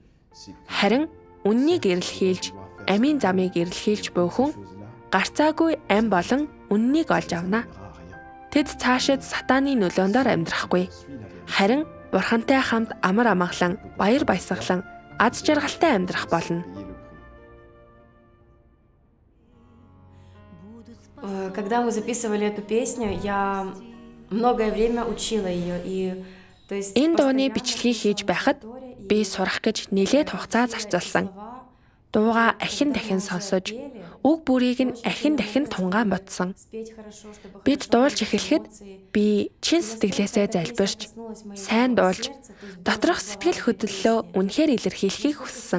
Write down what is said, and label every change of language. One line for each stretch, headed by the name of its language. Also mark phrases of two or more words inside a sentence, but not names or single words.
Mongolian: Харин үннийг эрэлхийлж, амийн замыг эрэлхийлж буй хүн гарцаагүй ам болон үннийг олж авна. Тэд цаашид сатааны нөлөөндөө амьдрахгүй. Харин Бурхантай хамт амар амгалан, баяр баясгалан, аз жаргалтай амьдрах болно.
Russian: Когда мы записывали эту песню, я многое время учила ее, и то есть
Mongolian: энэ дууны бичлэгийг хийж байхад би сурах гэж нэлээд хугацаа зарцуулсан. Дуугаа ахин дахин сонсож, үг бүрийг нь ахин дахин тунгаан бодсон. Бид дуулж эхлэхэд би чин сэтгэлээсээ залбирч, сайн дуулж, доторх сэтгэл хөдлөлөө үнэхээр илэрхийлэхийг хүссэн.